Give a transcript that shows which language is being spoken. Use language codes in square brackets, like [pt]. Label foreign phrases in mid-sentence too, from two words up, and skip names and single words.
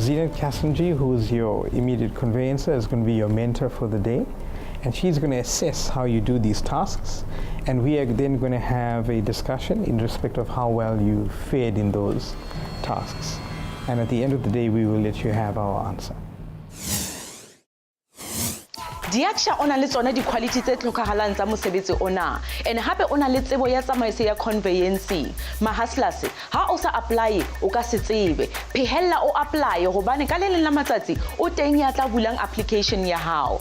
[en] Zinat Kasimji, who is your immediate conveyancer, is going to be your mentor for the day, and she's going to assess how you do these tasks, and we are then going to have a discussion in respect of how well you fared in those tasks. And at the end of the day, we will let you have our answer. [st] Diaksha ona le tsona di-quality tse tlhokahalang tsa mosebetsi ona, and hape ona le tsebo ya tsamaiso ya conveyancing. Mahaslas, ha o sa apply o ka se tsebe. Phehella o apply hobane ka le leng la matsatsi o teng ya tla bulang application ya hao.